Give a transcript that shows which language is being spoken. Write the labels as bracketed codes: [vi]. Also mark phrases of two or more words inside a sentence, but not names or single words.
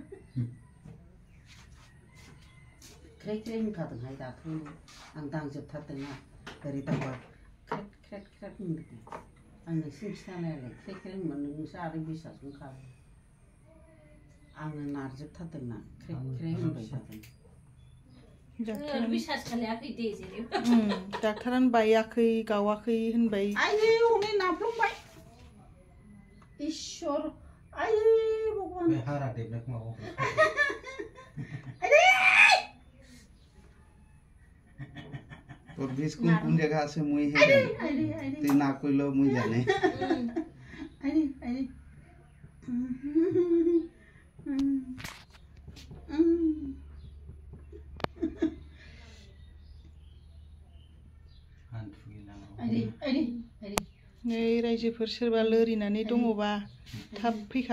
[brx] ख्रे ख्रे होनखादोंहाय दाथ' आं दांजोबथारदोंना ओरै दांबा ख्रेट ख्रेट होनदों आं नोंसिनि खिथानायालाय ख्रे ख्रे होनबा नोंसो आरो बिसास होनखाबाय आङो नारजोबथारदोंना ख्रे ख्रे होनबाय थादों बिसास खालायाखै दे जेनेबा डाक्टारानो बायाखै गावाखै होनबाय आयै हनै नाफ्लंबाय इसोर आयै भगवान बे हारा देबनायखौ माबा [bn] তোর বিষ কোন জায়গা আছে মুই হে তুই না কইলো মুই জানে আরে আরে [brx] नै रायजोफोर सोरबा लोरिनानै दङबा थाब फैखा